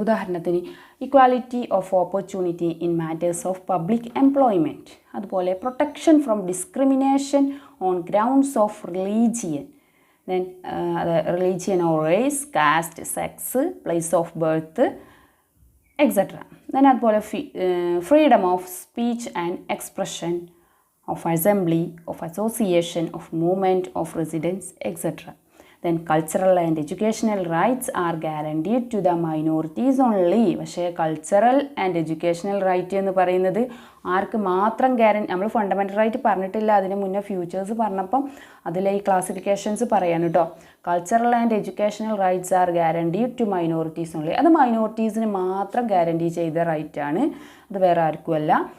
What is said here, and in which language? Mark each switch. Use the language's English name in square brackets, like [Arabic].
[Malayalam] ഉദാഹരണത്തിന് [English] equality of opportunity in matters of public employment, [Malayalam] അതുപോലെ [English] Protection from discrimination on grounds of religion, then religion or race, caste, sex, place of birth, etcetera. Then [Malayalam] അതുപോലെ [English] Freedom of speech and expression, of assembly, of association, of movement, of residence, etc. Then cultural and educational rights are guaranteed to the minorities only. [Malayalam] പക്ഷേ cultural and educational right എന്ന് പറയുന്നത് ആർക്ക് മാത്രം നമ്മൾ fundamental right പറഞ്ഞിട്ടില്ല, അതിന് മുന്നേ futures പറഞ്ഞപ്പം അതിലെ ഈ ക്ലാസിഫിക്കേഷൻസ് പറയാൻ കേട്ടോ. [English] Cultural and educational rights are guaranteed to minorities only. [Malayalam] അത് മൈനോറിറ്റീസിന് മാത്രം ഗ്യാരണ്ടി ചെയ്ത റൈറ്റാണ്, അത് വേറെ ആർക്കുമല്ല.